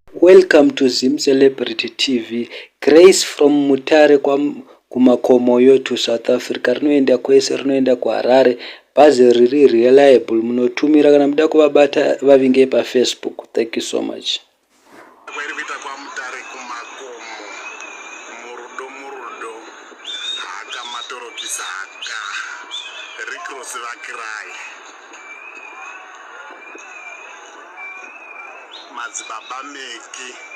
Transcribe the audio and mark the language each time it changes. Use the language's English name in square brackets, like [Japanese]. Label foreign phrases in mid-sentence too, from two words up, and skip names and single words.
[English] Welcome to Zim Celebrity T V. Grace from Mutare [Shona] kwa M-, kuMakomoyo [English] to South Africa. [Shona] Rinoenda kwese, rinoenda kuHarare. Bhazi riri reliable. Munotumira kana muda kuvabata, vavinge paFacebook. [English] Thank you so much. [Shona] Kweri kuita kwaMutare kuMakomo. Murudo, murudo. Haka matoropisa haka. Rick Ross vakirai. Madzibaba Meki.